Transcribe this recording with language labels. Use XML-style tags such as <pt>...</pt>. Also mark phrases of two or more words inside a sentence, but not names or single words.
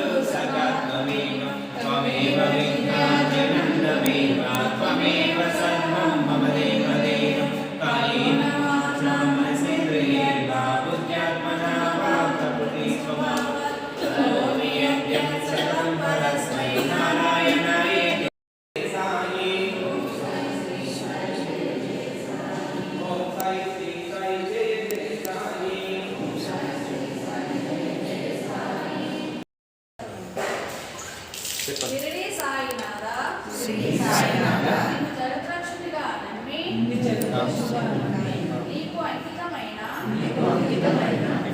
<sa>सखा त्वमेव विज्ञानन्दमेव त्वमेव सर्वं मम देवदेवं कायेन वाचा मनसेन्द्रियैर्वा बुद्ध्यात्मना वा प्रकृतिस्वभावा करोमि यद्यत् सकलं परस्मै नारायणायेति साई ॐ साई श्री साई जय जय साई ॐ साई</sa> <te>షిరిడి సాయినాథ శ్రీ సాయినాథ నిన్ను జగద్రక్షకుడిగా నమ్మి నీకు అంకితమైన</te>